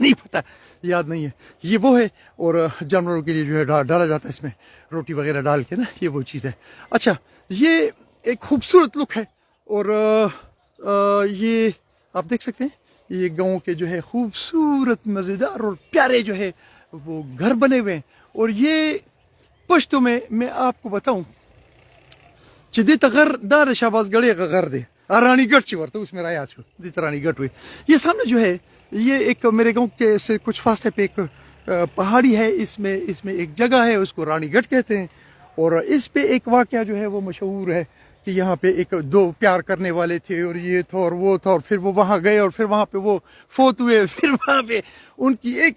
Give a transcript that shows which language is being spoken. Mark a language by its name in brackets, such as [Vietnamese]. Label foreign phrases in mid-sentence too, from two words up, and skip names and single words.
[Urdu] نہیں پتہ یاد نہیں ہے یہ وہ ہے اور جانوروں کے لیے جو ہے ڈالا جاتا ہے اس میں روٹی وغیرہ ڈال کے نا یہ وہ چیز ہے اچھا یہ ایک خوبصورت لک ہے اور یہ آپ دیکھ سکتے ہیں یہ گاؤں کے جو ہے خوبصورت مزیدار اور پیارے جو ہے وہ گھر بنے ہوئے ہیں اور یہ پشتوں میں آپ کو بتاؤں [Pashto] چې دې ته غر دا د شهباز ګړی غر دی رانی گڑھ چی ورته [Urdu] اس میں رایا چھو دیتا رانی گڑھ ہوئی یہ سامنے جو ہے یہ ایک میرے گاؤں کے سے کچھ فاصلے پہ ایک پہاڑی ہے اس میں ایک جگہ ہے اس کو رانی گڑھ کہتے ہیں اور اس پہ ایک واقعہ جو ہے وہ مشہور ہے کہ یہاں پہ ایک دو پیار کرنے والے تھے اور یہ تھا اور وہ تھا اور پھر وہ وہاں گئے اور پھر وہاں پہ وہ فوت ہوئے پھر وہاں پہ ان کی ایک ہی